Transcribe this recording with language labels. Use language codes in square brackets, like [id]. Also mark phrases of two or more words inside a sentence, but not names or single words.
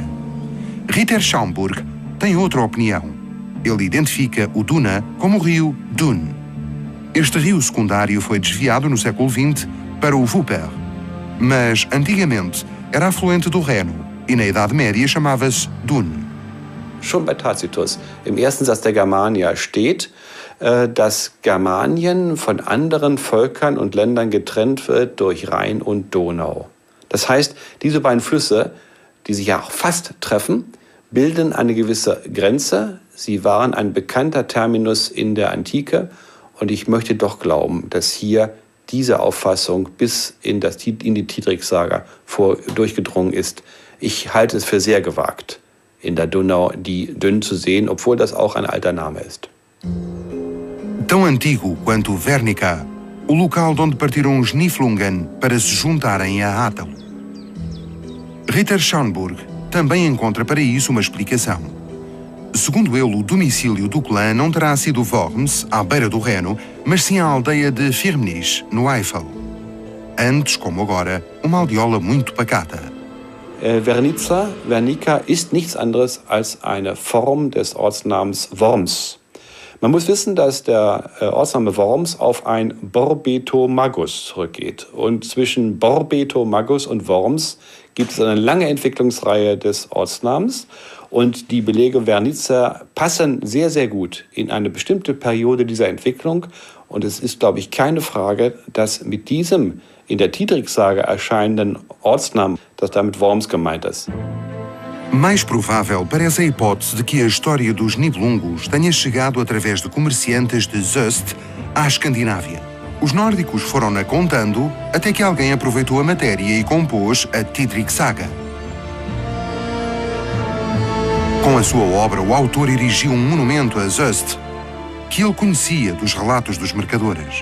[pt] Ritter Schaumburg tem outra opinião. Ele identifica o Duna como o rio Dun. Este rio secundário foi desviado no século XX para o Wupper, mas antigamente era afluente do Reno e na Idade Média chamava-se Dun. [de] Schon bei Tacitus, im ersten Satz der Germania steht, dass Germanien von anderen Völkern und Ländern getrennt wird durch Rhein und Donau. Das heißt, diese beiden Flüsse, die sich ja auch fast treffen, bilden eine gewisse Grenze. Sie waren ein bekannter Terminus in der Antike und ich möchte doch glauben, dass hier diese Auffassung bis in die Titrik-Saga durchgedrungen ist. Ich halte es für sehr gewagt, in der Donau die Dünn zu sehen, obwohl das auch ein alter Name ist. [pt] Tão antigo quanto Wernica, o local de onde partiram os Niflungen para se juntarem a Atalu. Ritter Schaumburg também encontra para isso uma explicação. Segundo ele, o domicílio do clã não terá sido Worms, à beira do Reno, mas sim a aldeia de Firmenich, no Eifel. Antes, como agora, uma aldeola muito pacata. [de] Wernica ist nichts anderes als eine Form des Ortsnamens Worms. Man muss wissen, dass der Ortsname Worms auf ein Borbeto-Magus zurückgeht. Und zwischen Borbeto-Magus und Worms gibt es eine lange Entwicklungsreihe des Ortsnamens. Und die Belege Wernica passen sehr, sehr gut in eine bestimmte Periode dieser Entwicklung. Und es ist, glaube ich, keine Frage, dass mit diesem in der Titrik-Saga erscheinenden Ortsnamen, dass damit Worms gemeint ist. [pt] Mais provável parece a hipótese de que a história dos Nibelungos tenha chegado através de comerciantes de Soest à Escandinávia. Os nórdicos foram-na contando até que alguém aproveitou a matéria e compôs a Titrik Saga. Com a sua obra, o autor erigiu um monumento a Soest que ele conhecia dos relatos dos mercadores.